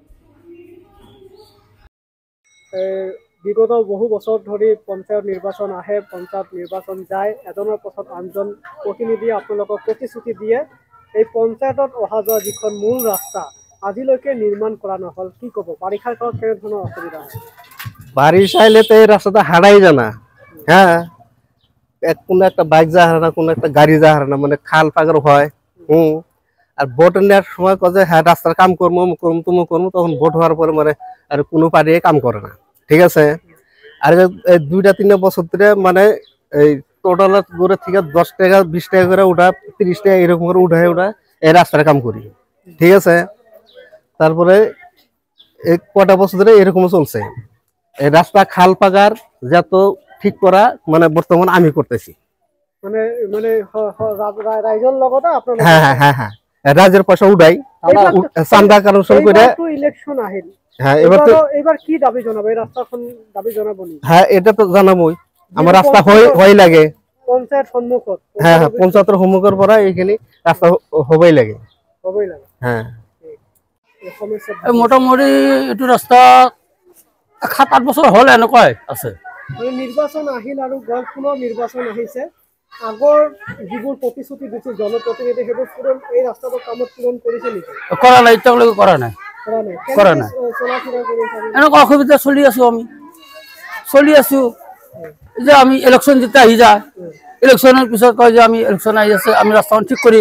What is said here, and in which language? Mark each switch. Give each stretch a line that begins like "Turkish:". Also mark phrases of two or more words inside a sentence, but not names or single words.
Assamese: বিগত বহু বছৰ ধৰি পঞ্চায়ত নিৰ্বাচন আহে, পঞ্চায়ত নিৰ্বাচন যায়, এজনৰ পাছত আনজন প্ৰতিনিধিয়ে আপোনালোকক প্ৰতিশ্ৰুতি দিয়ে। এই পঞ্চায়তত অহা যোৱা যিখন মূল ৰাস্তা আজিলৈকে নিৰ্মাণ কৰা নহ'ল, কি ক'ব? বাৰিষাৰ কালত কেনেধৰণৰ অসুবিধা হয়?
Bangla: বারিশ আইলে তো এই রাস্তাটা হারাই জানা, হ্যাঁ, কোনো একটা বাইক যা হারে না, কোনো একটা গাড়ি যা হারে না, মানে খাল পাগর হয়। আর ভোট নেওয়ার সময় কয়ে যে হ্যাঁ রাস্তার কাম করবো, তুমো করবো, তখন ভোট হওয়ার পরে মানে আর কোনো পার্টি কাম করে না, ঠিক আছে। আর এই 2-3 বছর ধরে মানে এই টোটাল করে থেকে 10 টাকা 20 টাকা করে উঠা, 30 টাকা এরকম করে উঠায় এই রাস্তার কাম করি, ঠিক আছে। তারপরে এই কটা বছর ধরে এরকম চলছে। এই রাস্তা খাল পাগার যত ঠিক করা মানে বর্তমান আমি করতেছি,
Assamese: মানে মানে রাইজৰ লগতে আপোনালোক?
Bangla: হ্যাঁ হ্যাঁ হ্যাঁ হ্যাঁ, রাজ্যের পয়সা উঠাই চান্দা কালেকশন করে।
Assamese: ইলেকশন আহিল,
Bangla: হ্যাঁ এবার কি দাবি জানাবো? এই রাস্তাখন দাবি জানাবো নি? হ্যাঁ এটা তো জানাবোই, আমার রাস্তা হই লাগে
Assamese: পঞ্চায়েত সম্মুখত।
Bangla: হ্যাঁ হ্যাঁ, পঞ্চায়েতের সম্মুখের পরে এইখানে রাস্তা হবেই লাগে, হ্যাঁ।
Assamese: মোটামুটি এইটো রাস্তা 7-8 বছর হল এনেকুৱাই আছে। নিৰ্বাচন আহিল আৰু পুনৰ নিৰ্বাচন আহিছে, আগৰ যিবোৰ প্ৰতিশ্ৰুতি দিছিল জনপ্ৰতিনিধি সেইবোৰ পূৰণ, এই ৰাস্তাটোৰ কামত পূৰণ কৰিছে নেকি? কৰা নাই, এতিয়ালৈকে কৰা নাই। এনেকুৱা অসুবিধা চলি আছো, আমি চলি আছো যে আমি ইলেকশ্যন যেতিয়া আহি যায়, ইলেকশ্যনৰ পিছত কয় যে আমি ইলেকশ্যন আহি আছে, আমি ৰাস্তাখন ঠিক কৰিম।